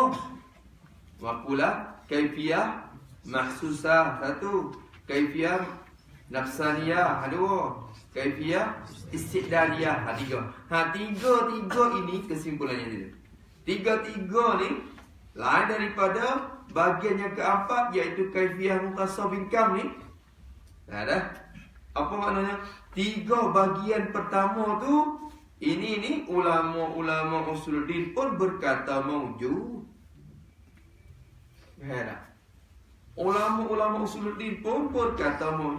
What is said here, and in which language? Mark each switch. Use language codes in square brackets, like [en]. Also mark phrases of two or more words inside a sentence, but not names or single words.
[ar] مقولة كيفية محسوسة 1، كيفية نفسانية 2، كيفية استعدادية 3. [ms] Tiga ini kesimpulannya dia. 3 ni lain daripada bagian yang keempat, iaitu [ar] كيفية مختصة بالكم [ms] ni. Dah. Apa maknanya? 3 bagian pertama tu ini ulama-ulama usuluddin pun berkata maujud. Dah. Ulama-ulama usuluddin pun berkata maujud.